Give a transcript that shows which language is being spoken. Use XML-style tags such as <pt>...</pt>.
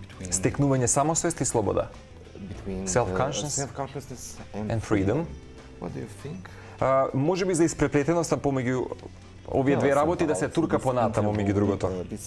<mk>Стекнување самосвест и слобода.</mk> <en>Self-consciousness and freedom. What do you think?</en> <mk>Можеби за испреплетеноста помеѓу овие две работи да се турка понатаму меѓу другото.</mk>